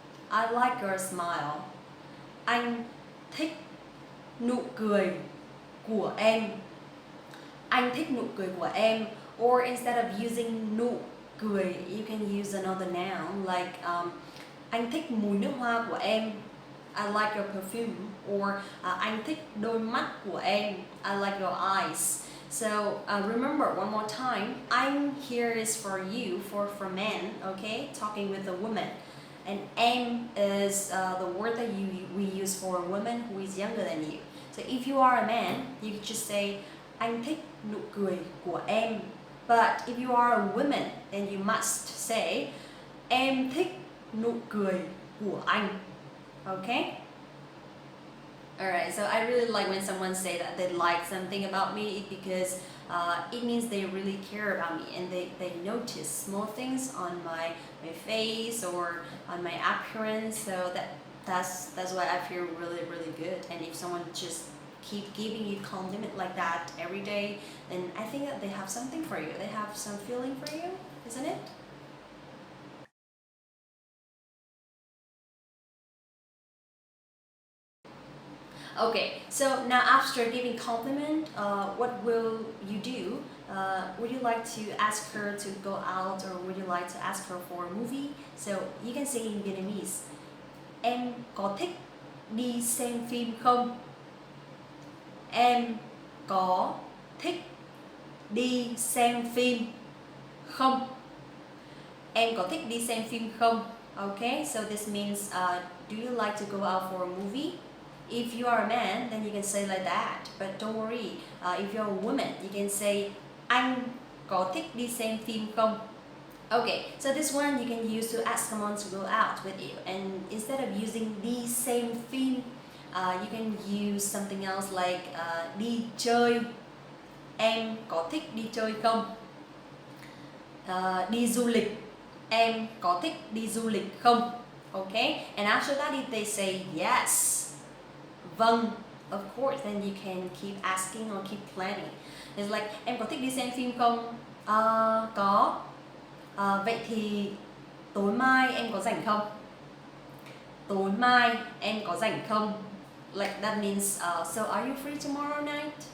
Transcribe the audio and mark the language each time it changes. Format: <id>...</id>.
<en>I like your smile.</en> <vi>Anh thích nụ cười của em. Anh thích nụ cười của em.</vi> <en>Or instead of using nụ cười, you can use another noun like</en> <vi>anh thích mùi nước hoa của em.</vi> <en>I like your perfume.</en> <vi>Or anh thích đôi mắt của em.</vi> <en>I like your eyes. So remember one more time, anh here is for you, for men, okay? Talking with a woman. And em is the word that we use for a woman who is younger than you. So if you are a man, you could just say</en> <vi>anh thích nụ cười của em.</vi> <en>But if you are a woman, then you must say</en> <vi>em thích nụ cười của anh.</vi> <en>Okay? Alright, so I really like when someone say that they like something about me, because it means they really care about me, and they notice small things on my face or on my appearance. So that's why I feel really, really good. And if someone just keep giving you compliment like that every day, then I think that they have something for you. They have some feeling for you, isn't it? Okay, so now after giving compliment, what will you do? Would you like to ask her to go out, or would you like to ask her for a movie? So you can say in Vietnamese,</en> <vi>em có thích đi xem phim không? Em có thích đi xem phim không? Em có thích đi xem phim không?</vi> <en>Okay, so this means, do you like to go out for a movie? If you are a man, then you can say like that. But don't worry, if you're a woman, you can say</en> <vi>anh có thích đi xem phim không?</vi> <en>Okay, so this one you can use to ask someone to go out with you. And instead of using</en> <vi>đi xem phim,</vi> <en>you can use something else like</en> <vi>đi chơi. Em có thích đi chơi không? Đi du lịch. Em có thích đi du lịch không?</vi> <en>Okay, and after that if they say yes, vâng, of course, then you can keep asking or keep planning. It's like,</en> <vi>em có thích đi xem phim không? Có. Vậy thì tối mai em có rảnh không? Tối mai em có rảnh không?</vi> <en>Like that means, so are you free tomorrow night?</en>